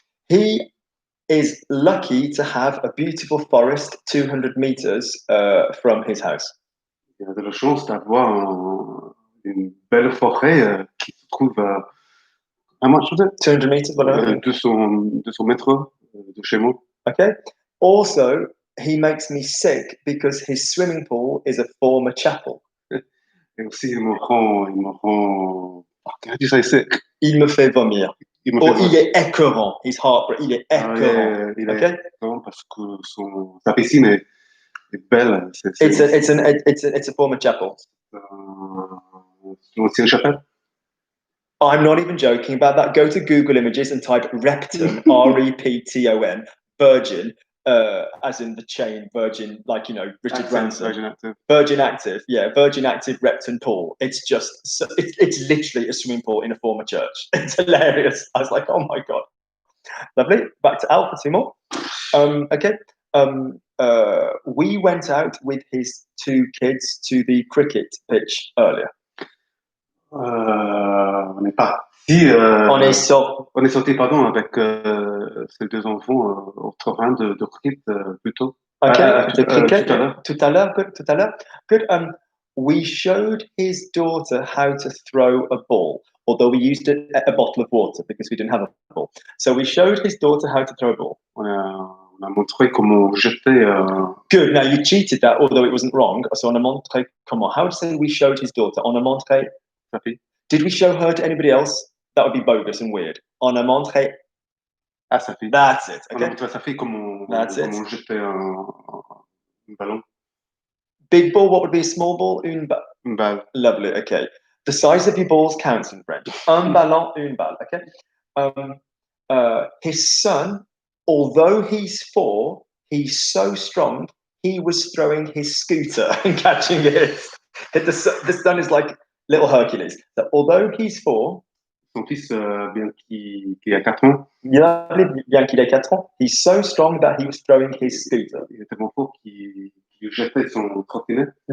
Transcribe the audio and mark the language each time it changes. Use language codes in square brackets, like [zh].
[en] He is lucky to have a beautiful forest 200 meters from his house. [fr] Il a de la chance d'avoir une belle forêt qui se trouve à how much was it? [en] 200 meters, whatever. [fr] 200 mètres de chez moi. [en] Okay. Also, he makes me sick because his swimming pool is a former chapel. [fr] Et aussi, il me rend, how do you say sick? Il me fait vomir. Il me [en] Or [fr] fait il est écœurant. He's heartbreak. Il est écœurant. il est [en] Okay. [fr] écœurant parce que sa piscine est belle. [en] It's a former chapel. [fr] C'est une ancienne chapelle. [en] I'm not even joking about that. Go to Google Images and type Repton, R-E-P-T-O-N, Virgin, as in the chain Virgin, like, you know, Richard Branson. Virgin Active. Virgin Active, yeah, Virgin Active Repton pool. It's just, it's literally a swimming pool in a former church. It's hilarious. I was like, oh my God. Lovely. Back to Al for 2 more. Okay. We went out with his 2 kids to the cricket pitch earlier. [fr] On est parti. On est sorti, pardon, avec ces 2 enfants au terrain de cricket plutôt. [en] Okay, the cricket. [fr] Tout à l'heure. Tout à l'heure. Good. [en] We showed his daughter how to throw a ball, although we used a bottle of water because we didn't have a ball. So we showed his daughter how to throw a ball. [fr] On a montré comment jeter. [en] Good. Now you cheated that, although it wasn't wrong. So on a montré comment? How would you say we showed his daughter on a montré? Did we show her to anybody else? That would be bogus and weird. [fr] On a montré. À sa fille. [en] That's it. [fr] On a [en] Okay. [fr] montré à sa fille comment jeter un ballon. [en] Big ball. What would be a small ball? [fr] Une balle. [en] Lovely. Okay. The size of your balls counts in French. Un ballon, une balle. Okay. His son, although he's 4, he's so strong. He was throwing his scooter and catching it. The son is like little Hercules. So although he's 4, [fr] son fils, bien qu'il a 4 ans, [en] bien qu'il ait 4 ans, he's so strong that he was throwing his scooter. [fr] Il est tellement fort qu'il jetait son trottinette.